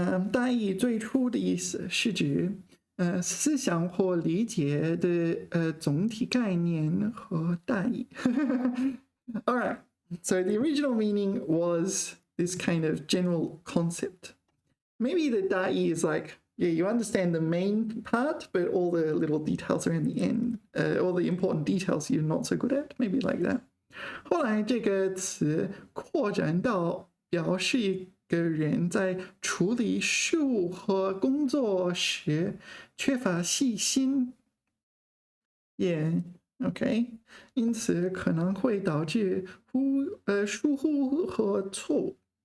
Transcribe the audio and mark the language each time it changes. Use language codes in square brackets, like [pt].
[zh] 大意最初的意思是指思想或理解的总体概念和大意。 [en] All right. So the original meaning was this kind of general concept. Maybe the 大意 is like, yeah, you understand the main part, but all the little details around the end, all the important details you're not so good at, maybe like that. [zh] 后来这个词扩展到表示一个人在处理事务和工作时缺乏细心。 [en] Yeah, okay. [zh] 因此可能会导致疏忽和错误。